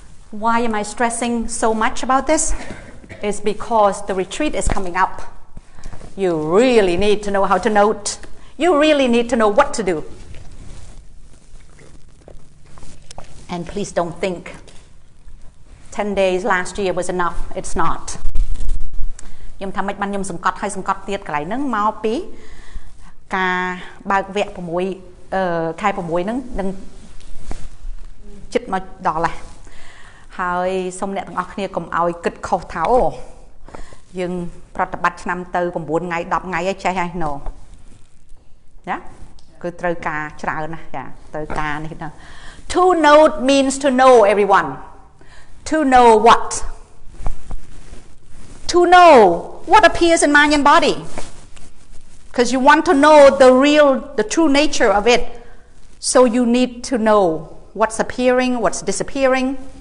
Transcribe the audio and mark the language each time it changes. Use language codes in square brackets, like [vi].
[en] Why am I stressing so much about this? It's because the retreat is coming up. You really need to know how to note. You really need to know what to do. And please don't think 10 days last year was enough. It's not. [km] ខ្ញុំថាមិនបានខ្ញុំសង្កត់ហើយសង្កត់ទៀតកន្លែងហ្នឹងមកពីការបើកវគ្គ6ខែ6ហ្នឹងនឹងចិត្តមកដល់ហើយហើយសូមអ្នកទាំងអស់គ្នាកុំឲ្យគិតខុសថាអូយើងប្រតិបត្តិឆ្នាំទៅ9ថ្ងៃ10ថ្ងៃឯងចេះហើយណូណាគឺត្រូវការច្រើនណាចាត្រូវការនេះណា [en] To note means to know everyone. To know what? To know what appears in mind and body. Because you want to know the true nature of it. So you need to know what's appearing, what's disappearing.